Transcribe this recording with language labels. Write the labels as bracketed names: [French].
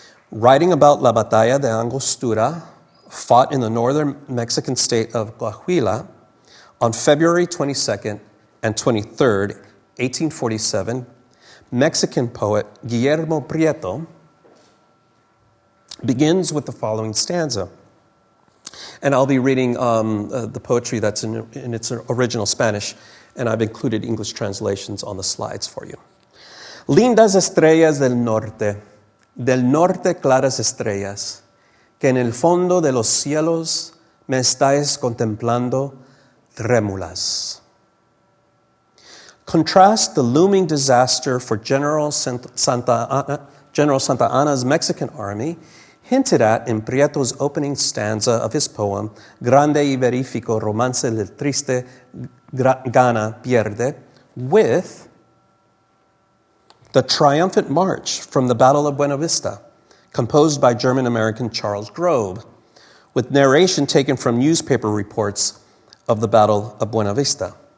[English] Writing about La Batalla de Angostura, fought in the northern Mexican state of Coahuila on February 22nd and 23rd, 1847, Mexican poet Guillermo Prieto begins with the following stanza. And I'll be reading the poetry that's in its original Spanish, and I've included English translations on the slides for you. [Spanish] Lindas estrellas del norte claras estrellas, que en el fondo de los cielos me estáis contemplando trémulas. [English] Contrast the looming disaster for General Santa Anna's Mexican army, hinted at in Prieto's opening stanza of his poem, Grande y Verifico Romance del Triste Gana Pierde, with the triumphant march from the Battle of Buena Vista, composed by German-American Charles Grobe, with narration taken from newspaper reports of the Battle of Buena Vista.